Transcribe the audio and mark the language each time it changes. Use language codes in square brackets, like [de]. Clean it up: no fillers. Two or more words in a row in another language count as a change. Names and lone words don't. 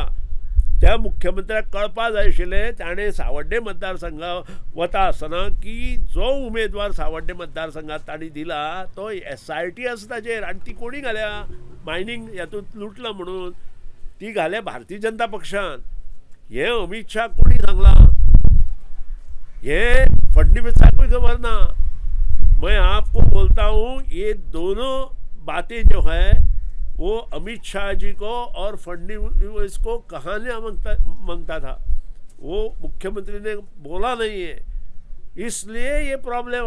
[kok] त्या मुख्यमंत्र्याक कळपा जाय आशिल्लें ताणें सावड्डे मतदारसंघा वता आसतना की जो उमेदवार सावड्डे मतदारसंघात तांणी दिला तो SIT आसा ताचेर. आनी ती कोणी घाल्या? मायनिंग हातूंत लुटला म्हणून ती घाल्या भारतीय जनता पक्षान. हे अमित शाह कोणी सांगला? ये फडणवीसाक खबर ना. [hi] मैं आपको बोलता हूँ ये दोनों बातें जो है वो अमित शाह जी को और फडणवीस को कहानियाँ मांगता था. वो मुख्यमंत्री ने बोला नहीं है, इसलिए ये प्रॉब्लम.